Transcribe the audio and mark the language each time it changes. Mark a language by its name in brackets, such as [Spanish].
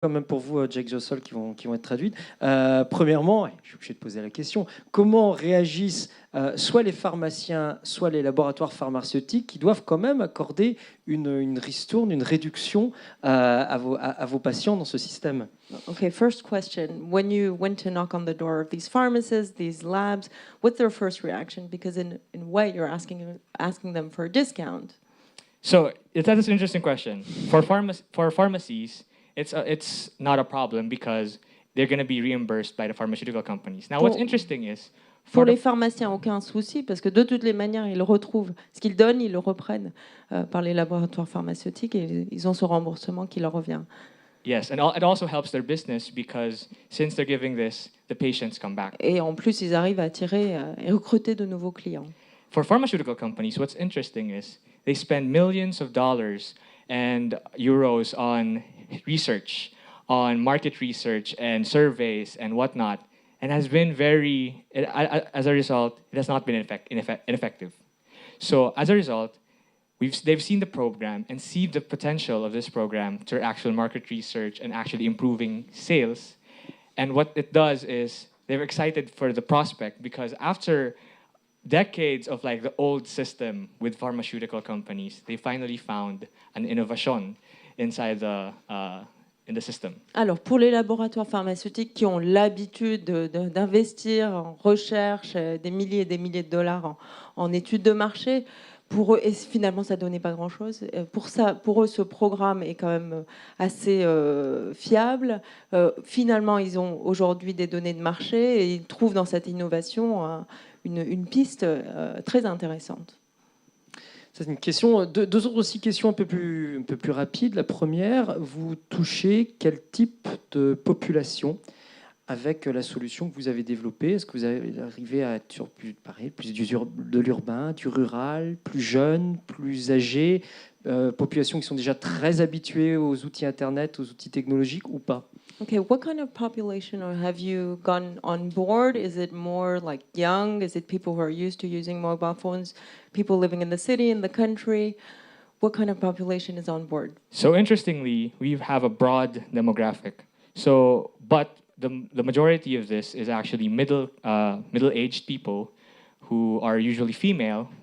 [French] quand même pour vous, Jake Jossol, qui vont être traduites. Premièrement, je suis obligé de poser la question, comment réagissent soit les pharmaciens, soit les laboratoires pharmaceutiques qui doivent quand même accorder une ristourne, une réduction à vos patients dans ce système? [English] Okay, first question. When you went to knock on the door of these pharmacists, these labs, what's their first reaction? Because in a way, you're asking them for a discount. So that's an interesting question. For pharmacies, it's not a problem because they're going to be reimbursed by the pharmaceutical companies. Now, what's interesting is [French] pour les pharmaciens, aucun souci, parce que de toutes les manières, ils retrouvent ce qu'ils donnent, ils le reprennent par les laboratoires pharmaceutiques et ils ont ce remboursement qui leur revient. [English] Yes, and it also helps their business because since they're giving this, the patients come back. [French] Et en plus, ils arrivent à attirer et recruter de nouveaux clients. [English] For pharmaceutical companies, what's interesting is they spend millions of dollars and euros on research, on market research and surveys and whatnot, and has been as a result, it has not been ineffective. So as a result, they've seen the program and see the potential of this program to actual market research and actually improving sales. And what it does is they're excited for the prospect because after decades of like the old system with pharmaceutical companies, they finally found an innovation inside in the system. [French] Alors, pour les laboratoires pharmaceutiques qui ont l'habitude d'investir en recherche des milliers et des milliers de dollars en études de marché, pour eux, et finalement, ça ne donnait pas grand-chose. Pour eux, ce programme est quand même assez fiable. Finalement, ils ont aujourd'hui des données de marché et ils trouvent dans cette innovation une piste très intéressante. C'est une question. Deux autres aussi questions un peu plus rapides. La première, vous touchez quel type de population avec la solution que vous avez développée? Est-ce que vous arrivez à être sur plus de l'urbain, du rural, plus jeune, plus âgé, populations qui sont déjà très habituées aux outils Internet, aux outils technologiques ou pas? [English] Okay, what kind of population have you gone on board? Is it more like young? Is it people who are used to using mobile phones? People living in the city, in the country? What kind of population is on board? So interestingly, we have a broad demographic. So, but the majority of this is actually middle-aged people who are usually female.